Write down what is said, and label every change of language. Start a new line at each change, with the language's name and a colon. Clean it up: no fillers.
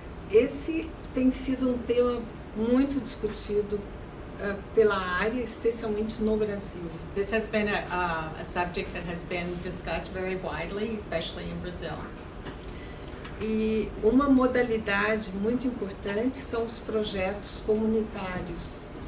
Portuguese: Esse tem sido um tema muito discutido pela área, especialmente no Brasil.
English: This has been a subject that has been discussed very widely, especially in Brazil.
Portuguese: E uma modalidade muito importante são os projetos comunitários.